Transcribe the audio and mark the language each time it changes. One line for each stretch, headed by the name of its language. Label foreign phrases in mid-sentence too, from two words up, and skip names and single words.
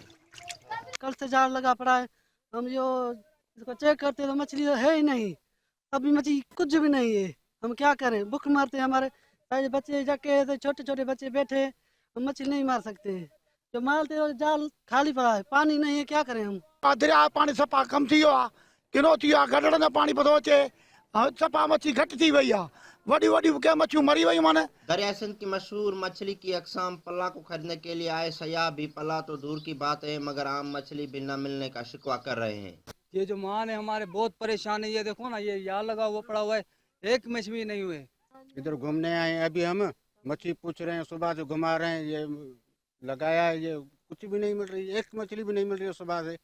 Urdu: کل سے جال لگا پڑا ہے، ہم جو اس کو چیک کرتے تو مچھلی تو ہے ہی نہیں، ابھی مچھلی کچھ بھی نہیں ہے. ہم کیا کریں، بھوک مارتے ہیں، ہمارے بچے جکے تو چھوٹے چھوٹے بچے بیٹھے، ہم مچھلی نہیں مار سکتے ہیں. جو مارتے ہو جال خالی پڑا ہے، پانی نہیں ہے، کیا کریں ہم.
Sindhi: دریا پانی سپا کم تھی ویو आहे، किनो थी वियो आहे، गडड़ में पानी पतो अचे، सपा मच्छी घटि थी वई आहे، वॾी वॾी कंहिं मच्छियूं मरी वयूं आहिनि.
Urdu: دریا سندھ کی مشہور مچھلی کی اقسام پلا کو خریدنے کے لیے آئے سیاح بھی پلا تو دور کی بات ہے مگر عام مچھلی بھی نہ ملنے کا شکوہ کر رہے ہیں. یہ جو مان ہے ہمارے بہت پریشان ہے، یہ دیکھو نا، یہ جال لگا ہوا پڑا ہوا ہے، ایک مچھلی نہیں ہوئے. ادھر گھومنے آئے ہیں ابھی ہم، مچھلی پوچھ رہے ہیں، صبح سے گھما رہے ہیں، یہ لگایا ہے، یہ کچھ بھی نہیں مل رہی، ایک مچھلی بھی نہیں مل رہی ہے صبح سے.